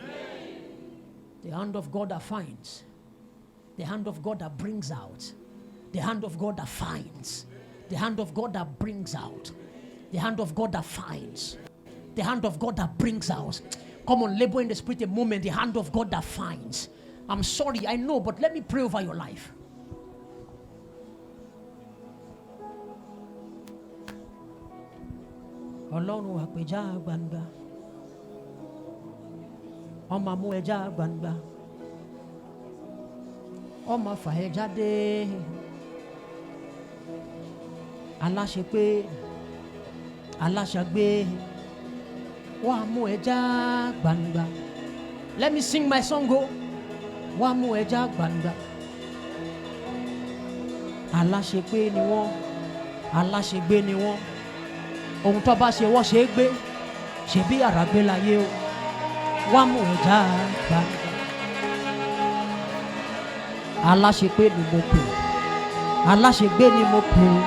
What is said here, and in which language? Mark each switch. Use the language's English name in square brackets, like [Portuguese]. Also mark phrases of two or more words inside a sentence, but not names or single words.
[English] The hand of God that finds. The hand of God that brings out. The hand of God that finds. The hand of God that brings out. The hand of God that finds. The hand of God that brings out. Come on, labor in the spirit a moment. The hand of God that finds. I'm sorry, I know, but let me pray over your life. [Yoruba] Ọlọ́run àpèjá gbangba. Ọmọ mú ẹja gbangba. Ọmọ fà ẹ jáde. Aláṣepé, aláṣagbé, wá mú ẹja gbangba. [English] Let me sing my song, go. [Yoruba] Wá mú ẹja gbangba. Aláṣepé ni wọ́n, aláṣegbé ni wọ́n. Ohun tó bá ṣe wọ́n ṣe é gbé, ṣe bí àràgbé láyé o. Wá mú ẹja gbangba. Aláṣepé ni mo pè, aláṣegbé ni mo pè o.